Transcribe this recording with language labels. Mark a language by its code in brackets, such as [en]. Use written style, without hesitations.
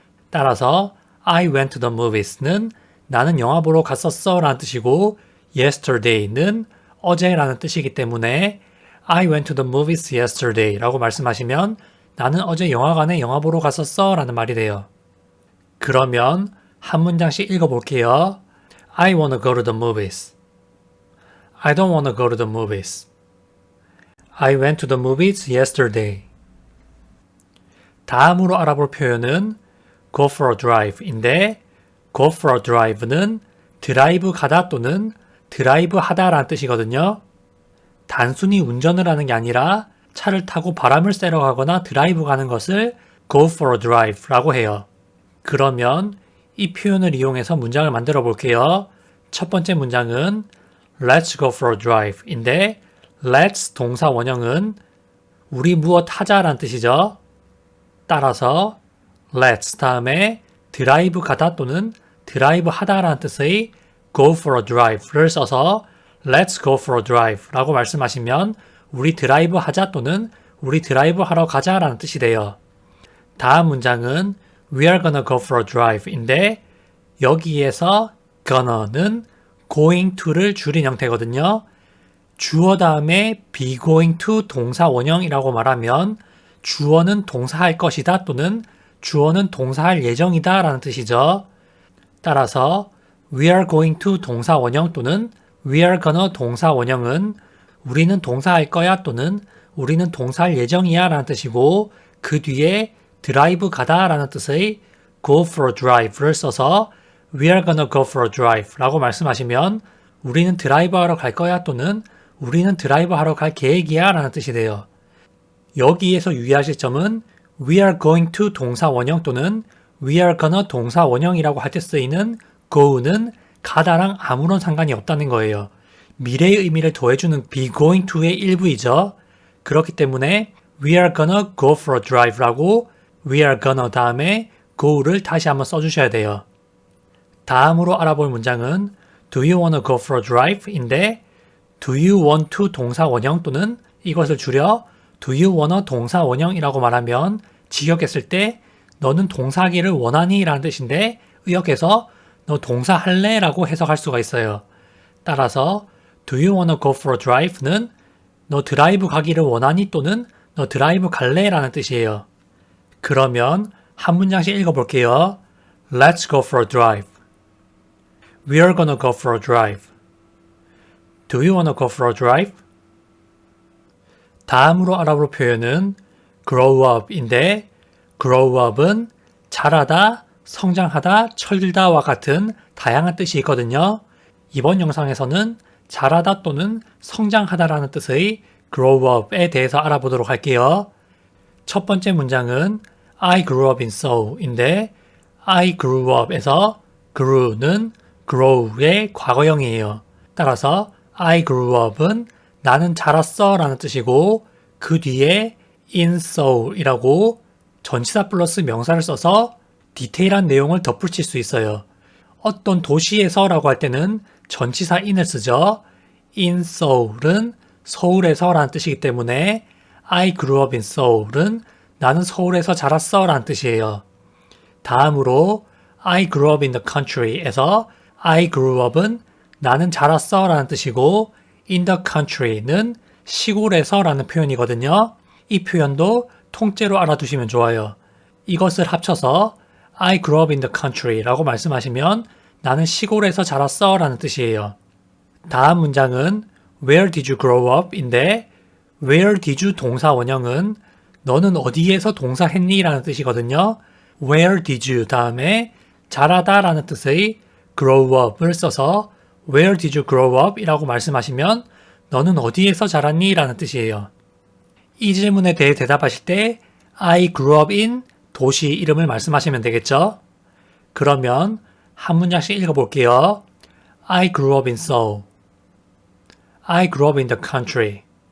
[ko] 따라서 [en] I went to the movies [ko] 는 나는 영화 보러 갔었어 라는 뜻이고 yesterday는 어제라는 뜻이기 때문에 [en] I went to the movies yesterday [ko] 라고 말씀하시면 나는 어제 영화관에 영화 보러 갔었어 라는 말이 돼요. 그러면 한 문장씩 읽어볼게요. [en] I wanna go to the movies. I don't wanna go to the movies. I went to the movies yesterday. [ko] 다음으로 알아볼 표현은 [en] go for a drive [ko] 인데 go for a drive는 드라이브 가다 또는 드라이브 하다 라는 뜻이거든요. 단순히 운전을 하는 게 아니라 차를 타고 바람을 쐬러 가거나 드라이브 가는 것을 [en] go for a drive [ko] 라고 해요. 그러면 이 표현을 이용해서 문장을 만들어 볼게요. 첫 번째 문장은 [en] Let's go for a drive [ko] 인데 Let's 동사 원형은 우리 무엇 하자라는 뜻이죠. 따라서 Let's 다음에 드라이브 가다 또는 드라이브 하다라는 뜻의 go for a drive를 써서 [en] Let's go for a drive [ko] 라고 말씀하시면 우리 드라이브 하자 또는 우리 드라이브 하러 가자 라는 뜻이 돼요. 다음 문장은 [en] We are gonna go for a drive 인데 여기에서 gonna는 going to를 [ko] 줄인 형태거든요. 주어 다음에 be going to 동사 원형이라고 말하면 주어는 동사할 것이다 또는 주어는 동사할 예정이다 라는 뜻이죠. 따라서 We are going to 동사 원형 또는 We are gonna 동사 원형은 우리는 동사할 거야 또는 우리는 동사할 예정이야 라는 뜻이고 그 뒤에 드라이브 가다 라는 뜻의 go for a drive를 써서 [en] We are gonna go for a drive [ko] 라고 말씀하시면 우리는 드라이브 하러 갈 거야 또는 우리는 드라이브 하러 갈 계획이야 라는 뜻이 돼요. 여기에서 유의하실 점은 We are going to 동사 원형 또는 We are gonna 동사 원형이라고 할 때 쓰이는 go는 가다랑 아무런 상관이 없다는 거예요. 미래의 의미를 더해주는 be going to의 일부이죠. 그렇기 때문에 [en] We are gonna go for a drive라고 We are gonna 다음에 go를 [ko] 다시 한번 써주셔야 돼요. 다음으로 알아볼 문장은 [en] Do you wanna go for a drive? [ko] 인데 [en] Do you want to [ko] 동사 원형 또는 이것을 줄여 Do you wanna 동사 원형이라고 말하면 직역했을 때 너는 동사하기를 원하니? 라는 뜻인데 의역해서 너 동사할래? 라고 해석할 수가 있어요. [en] 따라서 Do you wanna go for a drive는 [ko] 너 드라이브 가기를 원하니? 또는 너 드라이브 갈래? 라는 뜻이에요. 그러면 한 문장씩 읽어볼게요. [en] Let's go for a drive. We are gonna go for a drive. Do you wanna go for a drive? [ko] 다음으로 알아볼 표현은 grow up인데 grow up은 자라다, 성장하다, 철들다와 같은 다양한 뜻이 있거든요. 이번 영상에서는 자라다 또는 성장하다라는 뜻의 grow up에 대해서 알아보도록 할게요. 첫 번째 문장은 [en] I grew up in Seoul인데 I grew up에서 grew는 grow의 [ko] 과거형이에요. 따라서 I grew up은 나는 자랐어 라는 뜻이고 그 뒤에 in Seoul이라고 전치사 플러스 명사를 써서 디테일한 내용을 덧붙일 수 있어요. 어떤 도시에서라고 할 때는 전치사 in을 쓰죠. in Seoul은 서울에서 라는 뜻이기 때문에 [en] I grew up in Seoul [ko] 은 나는 서울에서 자랐어 라는 뜻이에요. 다음으로 [en] I grew up in the country [ko] 에서 I grew up은 나는 자랐어 라는 뜻이고 in the country는 시골에서 라는 표현이거든요. 이 표현도 통째로 알아두시면 좋아요. 이것을 합쳐서 [en] I grew up in the country [ko] 라고 말씀하시면 나는 시골에서 자랐어 라는 뜻이에요. 다음 문장은 [en] Where did you grow up? [ko] 인데 Where did you 동사 원형은 너는 어디에서 동사했니? 라는 뜻이거든요. [en] Where did you [ko] 다음에 자라다 라는 뜻의 [en] grow up을 [ko] 써서 [en] Where did you grow up? [ko] 이라고 말씀하시면 너는 어디에서 자랐니? 라는 뜻이에요. 이 질문에 대해 대답하실 때 I grew up in 도시 이름을 말씀하시면 되겠죠? 그러면 한 문장씩 읽어볼게요. [en] I grew up in Seoul. I grew up in the country.